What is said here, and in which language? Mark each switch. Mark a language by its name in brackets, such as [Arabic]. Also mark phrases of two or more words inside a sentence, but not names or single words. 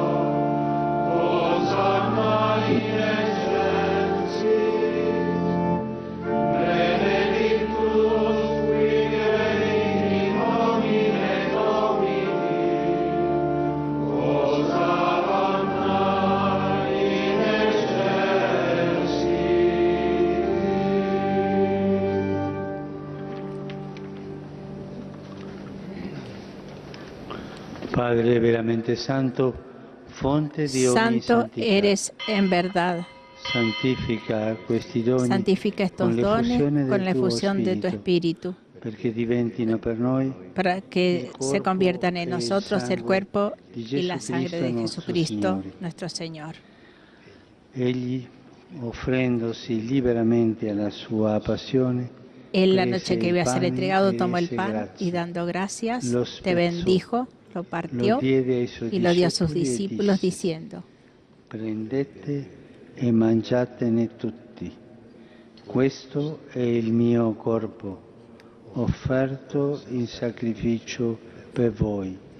[Latin] Hosanna in excelsis, benedictus qui venit in nomine Domini, Hosanna in excelsis. [Italian] Padre veramente santo, fonte di ogni [Spanish] Santo [Italian] santità, [Spanish] eres en verdad. [Italian] santifica questi doni [Spanish] Santifica estos dones con la efusión de tu Espíritu, [Italian] perché diventino per noi [Spanish] para que se conviertan en nosotros el cuerpo y la sangre de Jesucristo, nuestro Señor. [Italian] Egli, offrendosi liberamente alla sua passione, [Spanish] En la noche que iba a ser entregado, tomó el pan y dando gracias, te bendijo, lo partió y lo dio a sus discípulos diciendo: [Italian] prendete e mangiatene tutti. Questo è il mio corpo, offerto in sacrificio per voi.